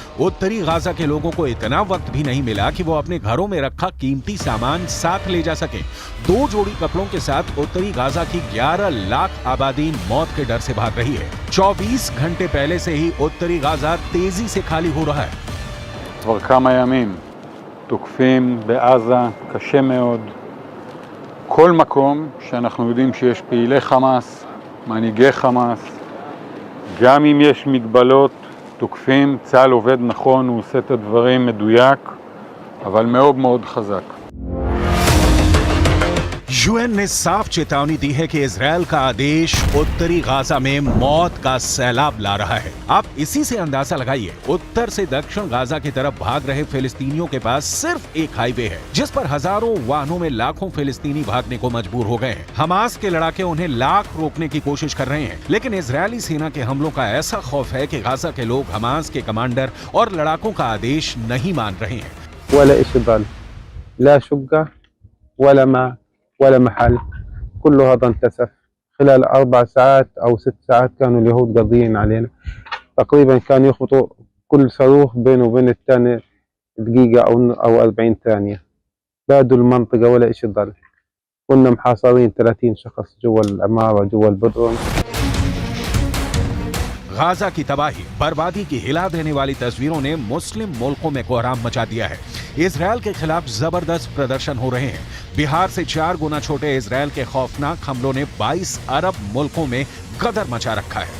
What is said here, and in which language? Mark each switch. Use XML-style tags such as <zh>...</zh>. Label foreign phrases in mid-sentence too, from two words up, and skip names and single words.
<hi>उत्तरी गाजा के लोगों को इतना वक्त भी नहीं मिला कि वो अपने घरों में रखा कीमती सामान साथ ले जा सके। 2 जोड़ी कपड़ों के साथ उत्तरी गाजा की 11 लाख आबादी मौत के डर से भाग रही है। 24 घंटे पहले से ही उत्तरी गाजा तेजी से खाली हो रहा है।</hi> <he>כבר כמה ימים תוקפים בעזה קשה מאוד כל מקום שאנחנו יודעים שיש פעילי חמאס, מנהיגי חמאס, גם אם יש מגבלות תוקפים. צה"ל עובד נכון, הוא עושה את הדברים מדויק, אבל מאוד מאוד חזק.</he> <hi>यूएन ने साफ चेतावनी दी है कि इजरायल का आदेश उत्तरी गाजा में मौत का सैलाब ला रहा है। आप इसी से अंदाजा लगाइए, उत्तर से दक्षिण गाजा की तरफ भाग रहे फिलिस्तीनियों के पास सिर्फ एक हाईवे है, जिस पर हजारों वाहनों में लाखों फिलिस्तीनी भागने को मजबूर हो गए हैं। हमास के लड़ाके उन्हें लाख रोकने की कोशिश कर रहे हैं, लेकिन इजरायली सेना के हमलों का ऐसा खौफ है कि गाजा के लोग हमास के कमांडर और लड़ाकों का आदेश नहीं मान रहे हैं।</hi> <ar>ولا إشي ضل، لا شقة ولا ماء ولا محل، كل هذا انكسف خلال 4 ساعات أو 6 ساعات. كانوا اليهود قاضيين علينا تقريبا، كانوا يخبطوا كل صاروخ بينه وبين الثاني دقيقة أو 40 ثانية. بادوا المنطقة ولا إشي ضل. كنا محاصرين 30 شخص جوا العمارة جوا البدروم.</ar> <hi>गाजा की तबाही बर्बादी की हिला देने वाली तस्वीरों ने मुस्लिम मुल्कों में कोहराम मचा दिया है। इजरायल के खिलाफ जबरदस्त प्रदर्शन हो रहे हैं। बिहार से 4 गुना छोटे इजरायल के खौफनाक हमलों ने 22 अरब मुल्कों में गदर मचा रखा है।</hi>